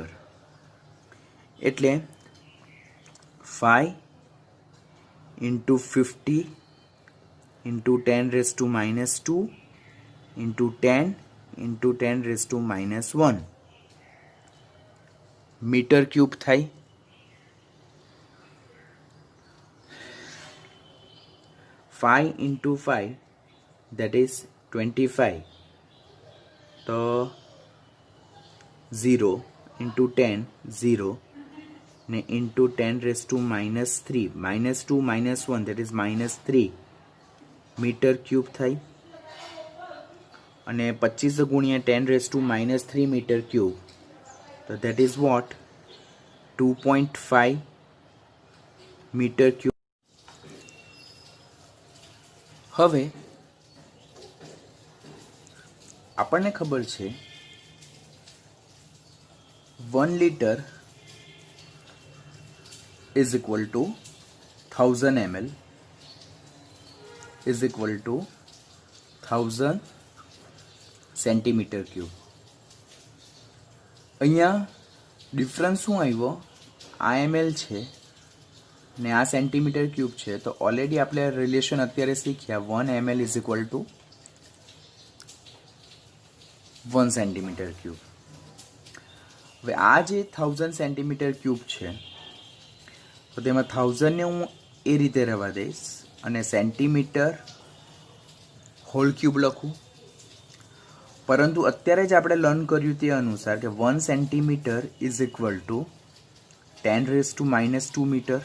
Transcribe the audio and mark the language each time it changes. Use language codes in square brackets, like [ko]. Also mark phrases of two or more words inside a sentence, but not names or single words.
[en] એટલે 5 into 50 into 10⁻² into 10 into 10⁻1 meter cube થાય. 5 ઇન્ટુ 5 that is 25. તો 0 ઇન્ટુ 10 0 ને ઇન્ટુ 10⁻³ -2 -1 that is -3 meter cube થાય. અને 25 ગુણ્યા 10⁻³ meter cube તો that is what? 2.5 meter cube. [gu] હવે આપણને ખબર છે [en] 1 લીટર is equal to 1000 ml is equal to 1000 centimeter cube. [gu] અહીંયા ડિફરન્સ શું આવ્યો? આ ml છે ને આ [en] centimeter cube [gu] છે. તો ઓલરેડી આપણે રિલેશન અત્યારે શીખ્યા [en] 1 ml is equal to 1 centimeter cube. [gu] હવે આ જે 1000 [en] centimeter cube [gu] છે તો તેમાં 1000 ને હું એ રીતે રહેવા દઈશ અને [en] centimeter whole cube [gu] લખું. પરંતુ અત્યારે જ આપણે લર્ન કર્યું તે અનુસાર કે 1 [en] centimeter is equal to 10⁻² meter.